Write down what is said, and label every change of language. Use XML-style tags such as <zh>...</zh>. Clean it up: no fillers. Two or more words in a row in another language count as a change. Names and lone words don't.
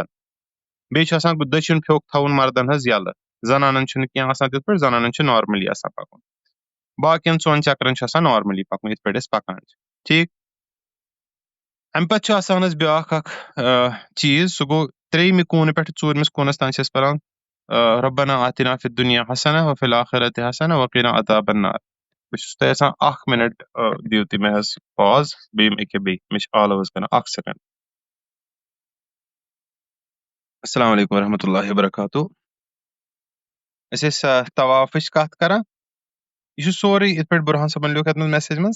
<ks>بیٚیہِ چھُ آسان دٔچھُن پھیوٚکھ تھاوُن مردن حظ یَلہٕ. زنانن چھُنہٕ کینٛہہ آسان تِتھ پٲٹھۍ, زنانن چھُ نارملی آسان پکُن. باقین 2 چکرن چھُ آسان نارملی پکُن یِتھ پٲٹھۍ أسۍ پکان چھِ. ٹھیٖک اَمہِ پتہٕ چھُ آسان حظ بیٛاکھ اکھ چیٖز, سُہ گوٚو 3مہِ کوٗنہٕ پٮ۪ٹھٕ 4مِس کوٗنس تام چھِ أسۍ پران</ks> <ar>ربنا آتنا فی الدنیا حسنہ وفی الآخرۃ حسنہ وقنا عذاب النار.</ar> <ks>بہٕ چھُس تۄہہِ یژھان 1 مِنٹ دِیِو تُہۍ مےٚ حظ پاز, بیٚیہِ أکیاہ بیٚیہِ مےٚ چھِ آل حظ کران 1 سیکنڈ.</ks> <ar>السلام علیکم ورحمۃ اللہ وبرکاتہ.</ar> <ks>أسۍ ٲسۍ طوافٕچ کتھ کران. یہِ چھُ سورُے یِتھ پٲٹھۍ بُرہان صٲبن لیوٗکھ یتھ منٛز میسیج منٛز.</ks>